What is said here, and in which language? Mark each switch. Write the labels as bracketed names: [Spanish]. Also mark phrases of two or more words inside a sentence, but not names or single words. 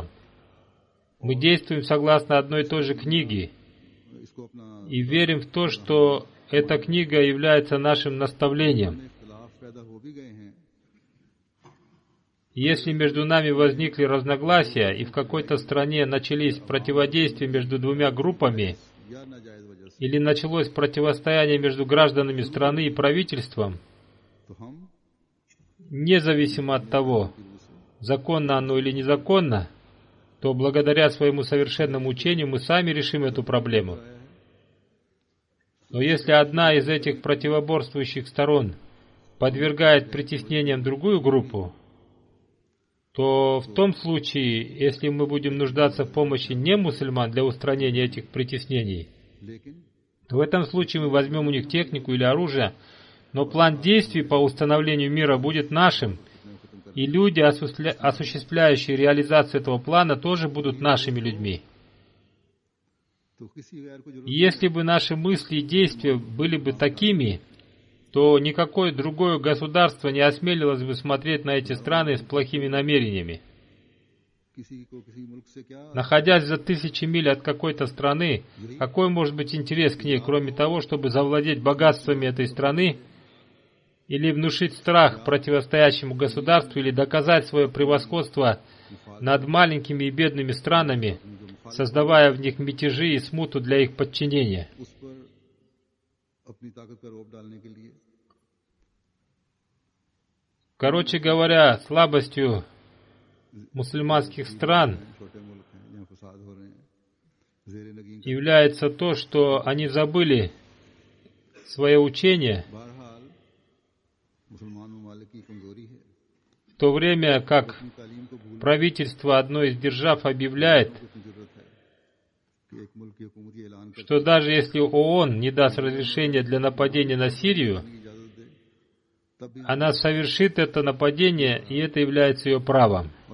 [Russian] Мы действуем согласно одной и той же книге [Urdu] اس کو اپنا [Russian] и верим в то, что эта книга является нашим наставлением. [Urdu] اختلاف پیدا ہو بھی گئے ہیں [Russian] Если между нами возникли разногласия и в какой-то стране начались противодействия между двумя группами, [Urdu] یا ناجائز وجہ سے [Russian] или началось противостояние между гражданами страны и правительством, [Urdu] تو ہم [Russian] независимо от того, законно оно или незаконно, то благодаря своему совершенному учению мы сами решим эту проблему. Но если одна из этих противоборствующих сторон подвергает притеснениям другую группу, то в том случае, если мы будем нуждаться в помощи не мусульман для устранения этих притеснений, [Urdu] लेकिन [Russian] то в этом случае мы возьмем у них технику или оружие, но план действий по установлению мира будет нашим, и люди, осуществляющие реализацию этого плана, тоже будут нашими людьми. [Urdu] تو کسی غیر کو ضرورت [Russian] И если бы наши мысли и действия были бы такими, то никакое другое государство не осмелилось бы смотреть на эти страны с плохими намерениями. [Urdu] کسی کو کسی ملک سے کیا [Russian] Находясь за тысячи миль от какой-то страны, какой может быть интерес к ней, кроме того, чтобы завладеть богатствами этой страны, или внушить страх противостоящему государству, или доказать свое превосходство над маленькими и бедными странами, создавая в них мятежи и смуту для их подчинения. [Urdu] اس پر اپنی طاقت کا رعب ڈالنے کے لیے [Russian] Короче говоря, слабостью мусульманских стран [Urdu] چھوٹے ملک ہیں جہاں فساد ہو رہے ہیں زیر نگین [Russian] является то, что они забыли свое учение, [Urdu] بہرحال مسلمان ممالک کی کمزوری ہے [Russian] то время как правительство одной из держав объявляет, что даже если ООН не даст разрешения для нападения на Сирию, она совершит это нападение, и это является ее правом.